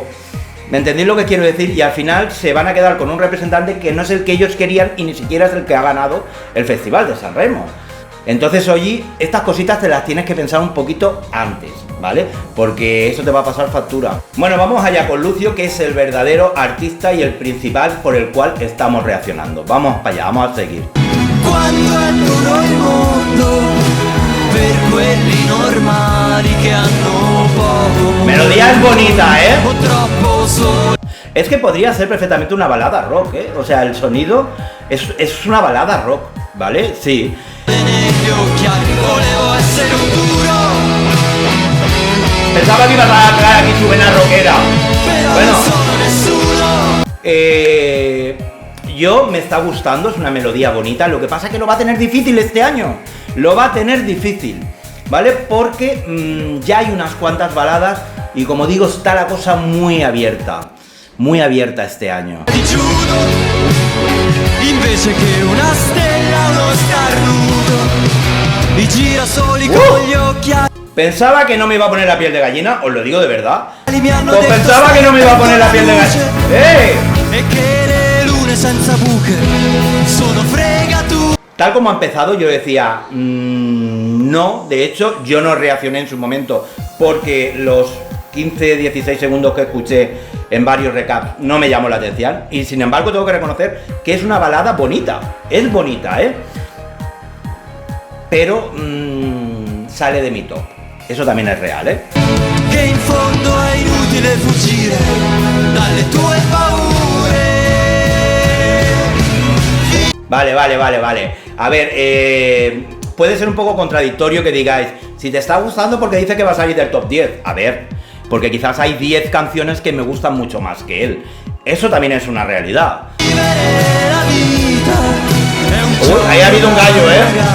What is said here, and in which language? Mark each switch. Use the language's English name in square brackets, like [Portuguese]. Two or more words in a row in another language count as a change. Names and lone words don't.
[Spanish] ¿Me entendéis lo que quiero decir? Y al final se van a quedar con un representante que no es el que ellos querían y ni siquiera es el que ha ganado el Festival de Sanremo. Entonces, oye, estas cositas te las tienes que pensar un poquito antes, ¿vale? Porque eso te va a pasar factura. Bueno, vamos allá con Lucio, que es el verdadero artista y el principal por el cual estamos reaccionando. Vamos para allá, vamos a seguir. [Italian] Quando è duro il mondo per quelli normali che hanno poco. [Spanish] Melodía es bonita, [Italian] O troppo sole. [Spanish] Es que podría ser perfectamente una balada rock, O sea, el sonido es una balada rock, ¿vale? Sí. [Italian] Negli occhiali volevo essere un duro. [Spanish] Pensaba que iba a traer aquí su vena rockera. [Italian] Però [Spanish] Bueno. [Italian] non sono nessuno. [Spanish] Yo me está gustando, es una melodía bonita, lo que pasa es que lo va a tener difícil este año, lo va a tener difícil, ¿vale? Porque ya hay unas cuantas baladas y como digo, está la cosa muy abierta este año. [Italian] Ti giuro, invece che una stella uno starnuto, i girasoli con gli occhiali. [Spanish] Pensaba que no me iba a poner la piel de gallina, os lo digo de verdad. [Italian] Mi hanno [Spanish] Pues [Italian] detto [Spanish] pensaba que no me iba a poner la piel de gallina. ¡Eh! [Italian] E che le lune senza buche sono fregature. [Spanish] Tal como ha empezado, yo decía, no, de hecho, yo no reaccioné en su momento porque los 15-16 segundos que escuché en varios recaps no me llamó la atención y sin embargo tengo que reconocer que es una balada bonita, es bonita, pero sale de mi top. Eso también es real, ¿eh? [Italian] Che in fondo è inutile fuggire dalle tue paure. [Spanish] Vale. A ver, puede ser un poco contradictorio que digáis, si te está gustando porque dice que va a salir del top 10. A ver, porque quizás hay 10 canciones que me gustan mucho más que él. Eso también es una realidad. Uy, ahí ha habido un gallo, ¿eh?